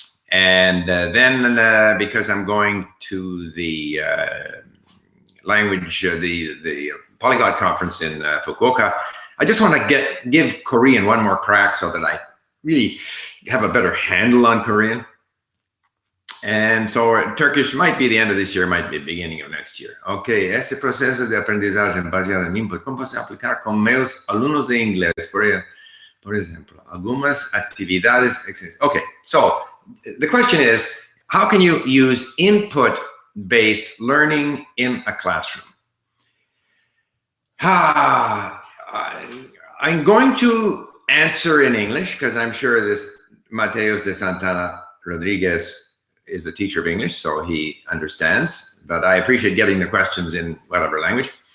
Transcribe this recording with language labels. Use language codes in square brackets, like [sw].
[en] And then because I'm going to the language, the Polyglot Conference in Fukuoka, I just want to give Korean one more crack so that I really have a better handle on Korean. And so Turkish might be the end of this year, might be the beginning of next year. [es] Ok, ese proceso de aprendizaje baseado en input, ¿cómo se aplicar con meus alumnos de inglés? Por ejemplo, algunas actividades. [en] Okay, so the question is, how can you use input-based learning in a classroom? I'm going to answer in English because I'm sure this Mateos de Santana Rodriguez is a teacher of English, so he understands, but I appreciate getting the questions in whatever language.